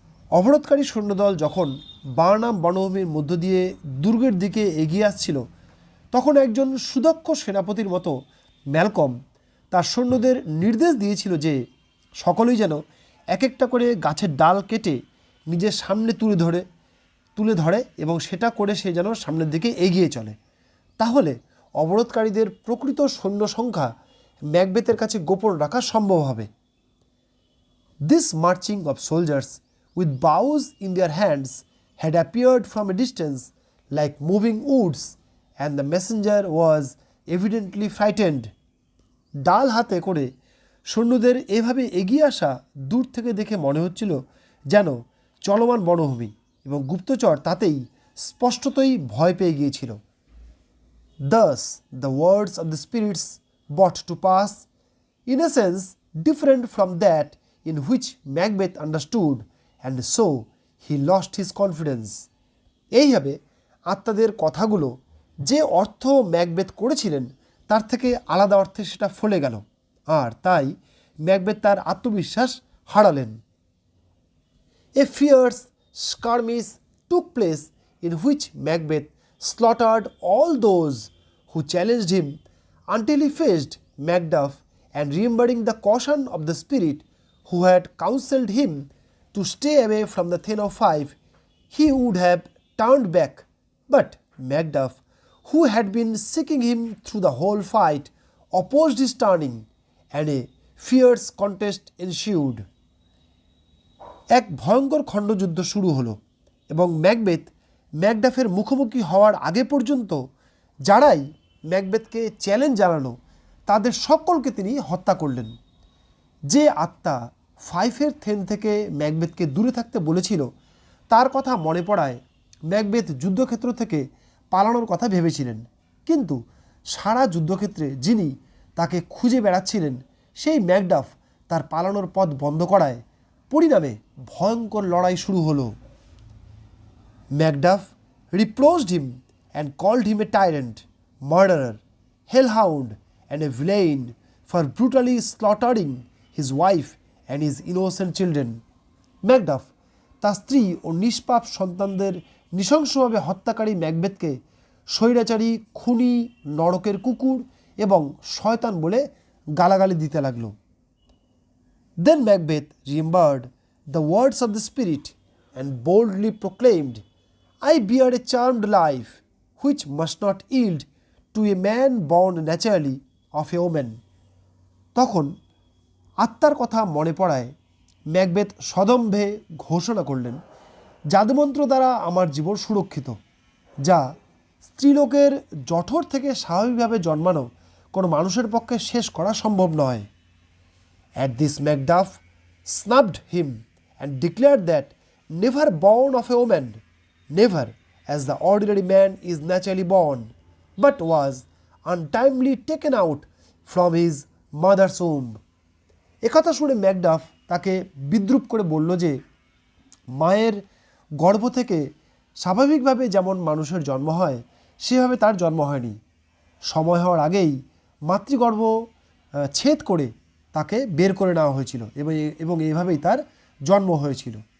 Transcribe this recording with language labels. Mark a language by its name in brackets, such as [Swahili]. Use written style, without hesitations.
[Bangla] অবরোধকারী সৈন্যদল যখন বার্নাম বনভূমির মধ্য দিয়ে দুর্গের দিকে এগিয়ে আসছিল, তখন একজন সুদক্ষ সেনাপতির মতো ম্যালকম তার সৈন্যদের নির্দেশ দিয়েছিল যে সকলেই যেন এক একটা করে গাছের ডাল কেটে নিজের সামনে তুলে ধরে এবং সেটা করে সে যেন সামনের দিকে এগিয়ে চলে। তাহলে অবরোধকারীদের প্রকৃত সৈন্য সংখ্যা ম্যাকবেথের কাছে গোপন রাখা সম্ভব হবে। [English] This marching of soldiers with bows in their hands had appeared from a distance like moving woods, and the messenger was evidently frightened. [Bangla] ডাল হাতে করে সৈন্যদের এভাবে এগিয়ে আসা দূর থেকে দেখে মনে হচ্ছিল যেন চলমান বনভূমি, এবং গুপ্তচর তাতেই স্পষ্টতই ভয় পেয়ে গিয়েছিল। [English] Thus the words of the spirits brought to pass, in a sense different from that in which Macbeth understood, and so he lost his confidence. [Bangla] এইভাবে আত্মাদের কথাগুলো যে অর্থ ম্যাকবেথ করেছিলেন তার থেকে আলাদা অর্থে সেটা ফলে গেল, আর তাই ম্যাকবেথ তার আত্মবিশ্বাস হারালেন। [English] A fierce skirmish took place in which Macbeth slaughtered all those who challenged him until he faced Macduff, and remembering the caution of the spirit who had counselled him to stay away from the Thane of Five, he would have turned back, but Macduff, who had been seeking him through the whole fight, opposed his turning, and a fierce contest ensued. [Bangla] এক ভয়ঙ্কর খণ্ডযুদ্ধ শুরু হলো এবং Macbeth ম্যাকডাফের মুখোমুখি হওয়ার আগে পর্যন্ত যারাই ম্যাকবেথকে চ্যালেঞ্জ জানালো তাদের সকলকে তিনি হত্যা করলেন। যে আত্মা ফাইফের থেন থেকে ম্যাকবেথকে দূরে থাকতে বলেছিল তার কথা মনে পড়ায় ম্যাকবেথ যুদ্ধক্ষেত্র থেকে পালানোর কথা ভেবেছিলেন, কিন্তু সারা যুদ্ধক্ষেত্রে যিনি তাকে খুঁজে বেড়াচ্ছিলেন সেই ম্যাকডাফ তার পালানোর পথ বন্ধ করায় পরিণামে ভয়ঙ্কর লড়াই শুরু হলো। [English] Macduff reproached him and called him a tyrant, murderer, hellhound, and a villain for brutally slaughtering his wife and his innocent children. [Bangla] Macduff তার স্ত্রী ও নিষ্পাপ সন্তানদের নৃশংসভাবে হত্যাকারী ম্যাকবেথকে স্বৈরাচারী, খুনি, নরকের কুকুর এবং শয়তান বলে গালাগালি দিতে লাগলো। [English] Then Macbeth remembered the words of the spirit and boldly proclaimed, I bear a charmed life which must not yield to a man born naturally of a woman. [Bangla] তখন আত্মার কথা মনে পড়ায় ম্যাকবেথ সদম্ভে ঘোষণা করলেন, জাদুমন্ত্র দ্বারা আমার জীবন সুরক্ষিত, যা স্ত্রীলোকের জঠর থেকে স্বাভাবিকভাবে জন্মানো কোনো মানুষের পক্ষে শেষ করা সম্ভব নয়। [English] At this Macduff snubbed him and declared that never born of a woman, never as the ordinary man is naturally born, but was untimely taken out from his mother's womb. [Bangla] একথা শুনে ম্যাকডাফ তাকে বিদ্রূপ করে বলল যে মায়ের গর্ভ থেকে স্বাভাবিকভাবে যেমন মানুষের জন্ম হয় সেভাবে তার জন্ম হয়নি। সময় হওয়ার আগেই মাতৃগর্ভ ছেদ করে তাকে বের করে নেওয়া হয়েছিল এবং এইভাবেই তার জন্ম হয়েছিল।